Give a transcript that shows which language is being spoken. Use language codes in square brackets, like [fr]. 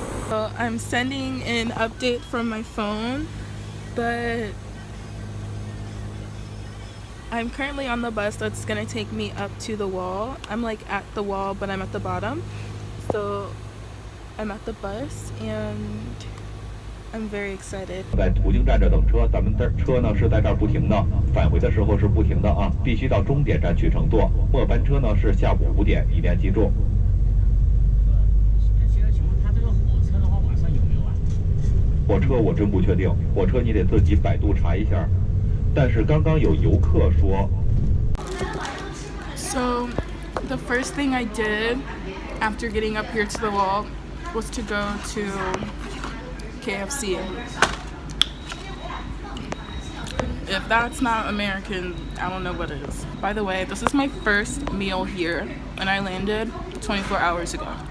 [en] So I'm sending an update from my phone, but I'm currently on the bus that's gonna take me up to the wall. I'm like at the wall, but I'm at the bottom. So I'm at the bus and I'm very excited. [zh] 在途经站这等车，咱们车呢是在这儿不停的，返回的时候是不停的啊，必须到终点站去乘坐。末班车呢是下午5点，一定要记住。现在请问他这个火车的话，晚上有没有啊？火车我真不确定，火车你得自己百度查一下。但是刚刚有游客说。 [en] So the first thing I did after getting up here to the wall was to go to KFC. If that's not American, I don't know what is. By the way, this is my first meal here, and I landed 24 hours ago.